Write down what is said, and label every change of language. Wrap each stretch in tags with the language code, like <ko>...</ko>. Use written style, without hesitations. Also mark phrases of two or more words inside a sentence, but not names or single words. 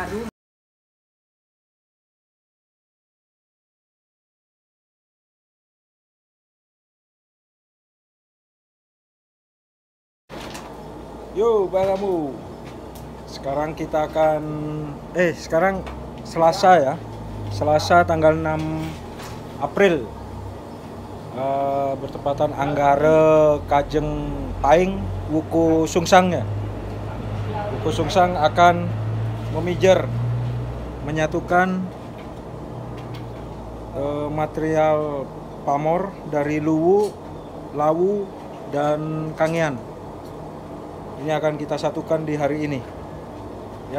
<id>Yo, baramu. Sekarang kita akan sekarang Selasa ya. Selasa tanggal 6 April. Bertepatan Anggara Kajeng Paing Wuku Sungsangnya. Wuku Sungsang akan memijer, menyatukan material pamor dari luwu, lawu, dan Kangean. Ini akan kita satukan di hari ini, ya.</id>